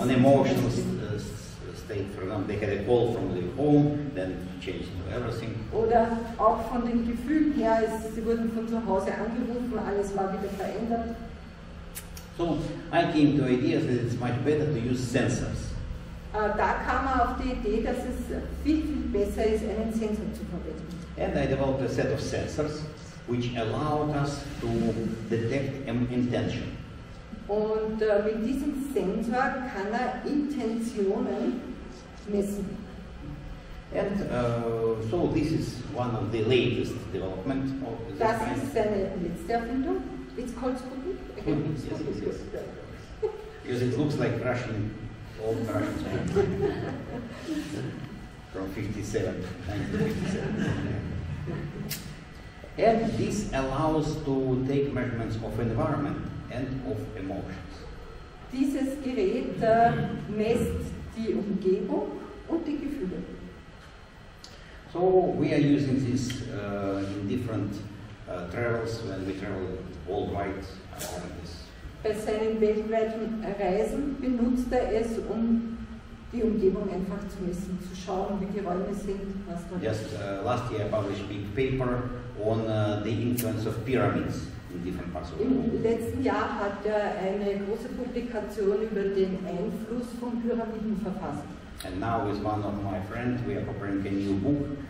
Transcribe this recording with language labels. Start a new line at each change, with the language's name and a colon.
English: On emotional state, for example, they had a call from the home, then changed to everything.
German: Oder auch von den Gefühlen her, sie wurden von zu Hause angerufen, alles war wieder verändert.
English: So I came to ideas that it's much better to use sensors.
German: Da kam man auf die Idee, dass es viel besser ist, einen Sensor zu verwenden.
English: And I developed a set of sensors which allowed us to detect intention.
German: Und mit diesem Sensor kann er Intentionen messen.
English: And so this is one of the latest development of this
German: Das
English: kind.
German: ist seine letzte Erfindung.
English: It's called Sputnik. Yes. Because it looks like Russian, old Russian Sputnik from 1957. And this allows to take measurements of environment and of emotions.
German: Dieses Gerät messt die Umgebung und die Gefühle.
English: So we are using this in different travels when we travel worldwide.
German: Bei seinen weltweiten Reisen benutzt er es, um die Umgebung einfach zu messen, zu schauen, wie die Räume sind, was da ist.
English: Just last year I published a big paper on the influence of pyramids in different parts of the world.
German: Im letzten Jahr hat er eine große Publikation über den Einfluss von Pyramiden verfasst.
English: And now with one of my friends we are preparing a new book.